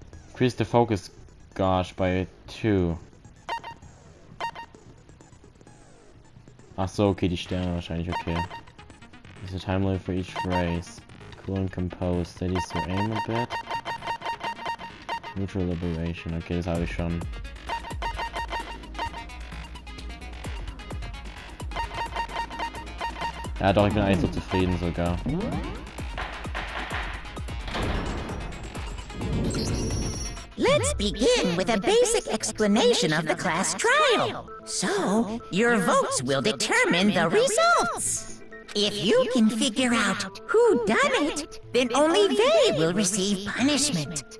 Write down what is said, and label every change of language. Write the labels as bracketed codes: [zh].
[en] Increase the focus gauge by 2. [de] Ach so, okay, die Sterne wahrscheinlich, okay. [en] There's a time limit for each phrase. Cool and composed. Steadies to aim a bit. Neutral liberation. [de] Okay, das habe ich schon. Ja doch, ich bin eigentlich so zufrieden sogar. [en] Let's begin with a basic explanation of the class trial. So, your votes will determine the results. If you can figure out who done it, then only they will receive punishment.